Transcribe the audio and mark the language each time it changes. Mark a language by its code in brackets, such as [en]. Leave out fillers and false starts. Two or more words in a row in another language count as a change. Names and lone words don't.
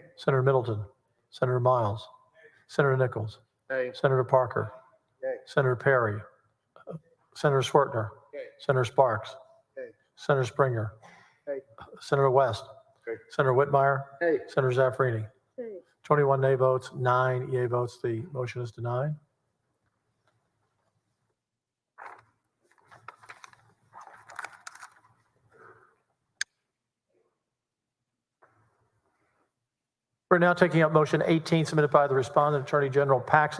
[en] Senator Middleton. Senator Miles. Senator Nichols. Hey. Senator Parker. Yay. Senator Perry. Senator Swartner. Yay. Senator Sparks. Hey. Senator Springer. Hey. Senator West. Hey. Senator Whitmire. Hey. Senator Zaffarini. Nay. 21 nay votes, 9 yea votes. The motion is denied. We're now taking up motion 18 submitted by the respondent, Attorney General Paxson.